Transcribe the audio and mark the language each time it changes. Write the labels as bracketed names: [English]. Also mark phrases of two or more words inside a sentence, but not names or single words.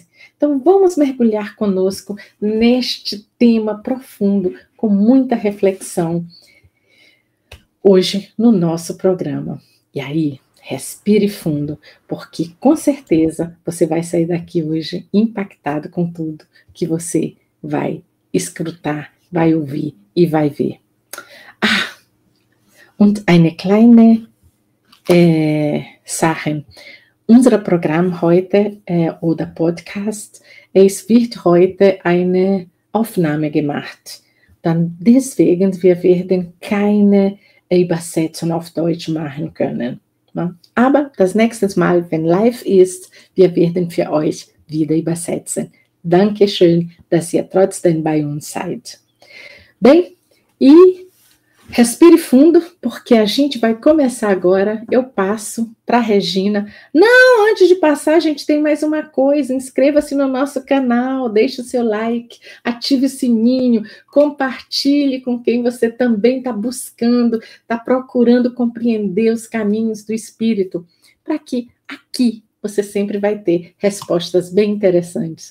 [Portuguese] Então, vamos mergulhar conosco neste tema profundo, com muita reflexão, hoje no nosso programa. E aí, respire fundo, porque com certeza você vai sair daqui hoje impactado com tudo que você vai escutar, vai ouvir e vai ver. [German] Und eine kleine Sache. Unser Programm heute oder Podcast, es wird heute eine Aufnahme gemacht. Dann deswegen, wir werden keine Übersetzung auf Deutsch machen können. Ne? Aber das nächste Mal, wenn live ist, wir werden für euch wieder übersetzen. Dankeschön, dass ihr trotzdem bei uns seid. [Portuguese] Bem, e Respire fundo, porque a gente vai começar agora. Eu passo para a Regina. Não, antes de passar, a gente tem mais uma coisa. Inscreva-se no nosso canal, deixe o seu like, ative o sininho, compartilhe com quem você também está buscando, está procurando compreender os caminhos do Espírito, para que aqui você sempre vai ter respostas bem interessantes.